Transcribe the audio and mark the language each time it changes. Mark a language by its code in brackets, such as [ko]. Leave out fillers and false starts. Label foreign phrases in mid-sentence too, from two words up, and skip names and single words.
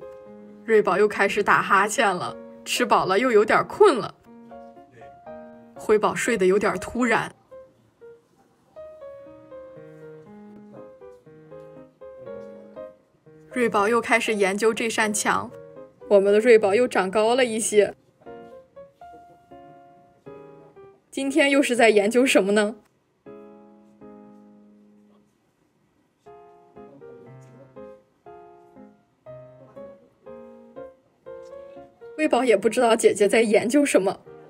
[zh] 瑞寶又開始打哈欠了，吃飽了又有點困了。輝寶睡得有點突然。瑞寶又開始研究這扇牆，我們的瑞寶又長高了一些。今天又是在研究什麼呢？瑞寶也不知道姐姐在研究什麼。